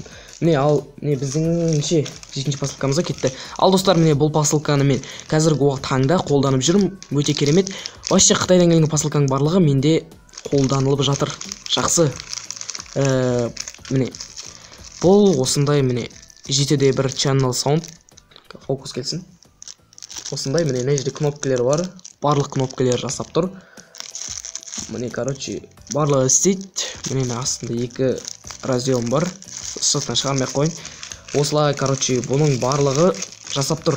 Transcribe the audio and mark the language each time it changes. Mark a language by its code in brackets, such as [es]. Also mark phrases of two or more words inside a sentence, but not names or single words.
[kk] Міне біздің 7-ші посылкамызға кетті. Ал достар, міне бұл посылканы мен қазіргі таңда қолданып жүрмін. Өте керемет. Вообще Қытайдан келген посылканың барлығы менде қолданылып жатыр. Жақсы. Міне бұл осындай міне 7D1 [en] channel sound. [kk] Фокус келсін. Осындай міне мына жерде кнопкалар бар. Барлық кнопкалар жасап тұр. Міне, короче, барлығы істейді. Міне астында 2 разъем бар. Сыртынан шығармай қойын. Осылай, короче, бұның барлығы жасап тұр.